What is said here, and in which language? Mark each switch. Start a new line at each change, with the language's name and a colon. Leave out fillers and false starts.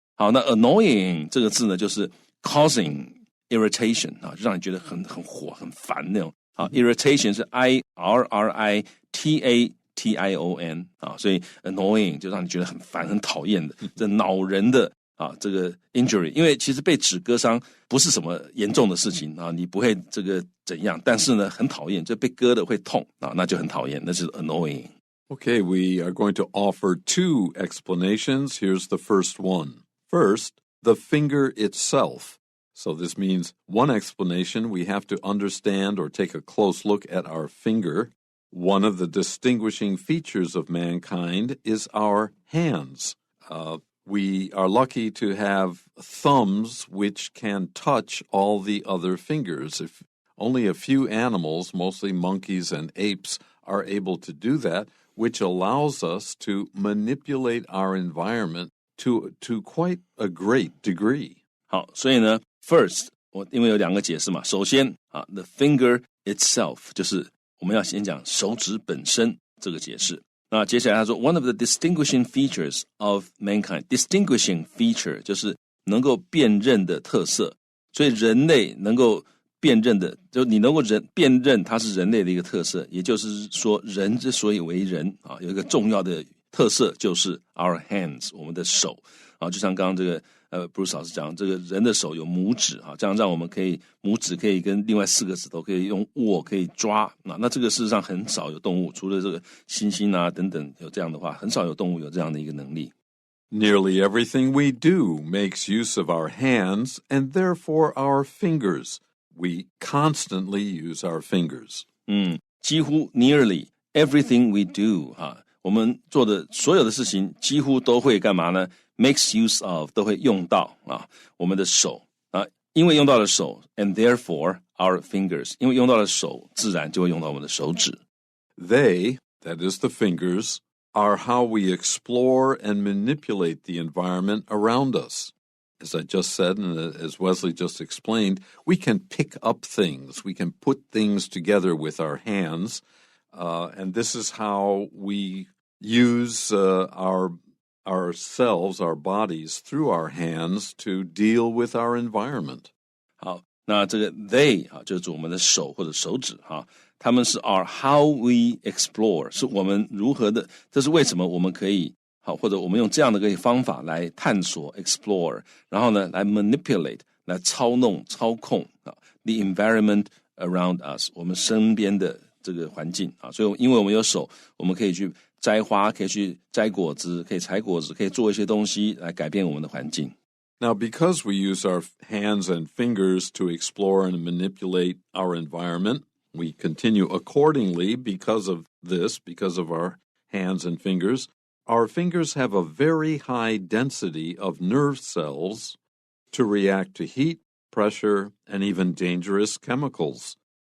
Chinese: 好，那 annoying 这个字呢就是
English: causing irritation
Chinese: 就让你觉得很火很烦那种irritation 是 IRRITATION 所以 annoying 就让你觉得很烦很讨厌的这恼人的这个 injury。因为其实被纸割伤不是什么严重的事情你不会这个怎样，但是呢很讨厌，就被割的会痛那就很讨厌，那是 annoying。
English: Okay, we are going to offer 2 explanations. Here's the first one. First, the finger itself. So this means one explanation, we have to understand or take a close look at our finger. One of the distinguishing features of mankind is our hands. We are lucky to have thumbs which can touch all the other fingers. If only a few animals, mostly monkeys and apes, are able to do that, which allows us to manipulate our environment to quite a great degree.
Chinese: 好，所以呢 first 因为有2个解释嘛，首先
English: the finger itself
Chinese: 就是我们要先讲手指本身这个解释。那接下来他说
English: one of the distinguishing features of mankind，
Chinese: distinguishing feature 就是能够辨认的特色，所以人类能够辨认的，就你能够辨认它是人类的一个特色，也就是说人之所以为人啊，有一个重要的特色就是
English: our hands
Chinese: 我们的手啊，就像刚刚这个Bruce 老师讲，这个人的手有拇指啊，这样让我们可以拇指可以跟另外4个指头可以用握可以抓那这个事实上很少有动物，除了这个猩猩啊等等有这样的话，很少有动物有这样的一个能力。
English: Nearly everything we do makes use of our hands and therefore our fingers. We constantly use our fingers.
Chinese: 几乎
English: nearly everything we do
Chinese: 我们做的所有的事情几乎都会干嘛呢？
English: Makes use of
Chinese: 都会用到我们的手因为用到了手
English: and therefore our fingers
Chinese: 因为用到了手自然就会用到我们的手指。
English: They, that is the fingers, are how we explore and manipulate the environment around us. As I just said, and as Wesley just explained, we can pick up things. We can put things together with our hands. And this is how we use ourselves, our bodies, through our hands to deal with our environment.
Chinese: 好，那这个 they 就是我们的手或者手指他们是
English: are how we explore
Chinese: 是我们如何的，这是为什么我们可以或者我们用这样的一个方法来探索 explore 然后呢来 manipulate 来操弄操控
English: the environment around us
Chinese: 我们身边的这个环境所以因为我们有手，我们可以去摘花，可以去摘果子，可以采果子，可以做一些东西来改变我们的环境。
English: Now, because we use our hands and fingers to explore and manipulate our environment, we continue accordingly because of this, because of our hands and fingers. Our fingers have a very high density of nerve cells to react to heat, pressure, and even dangerous chemicals.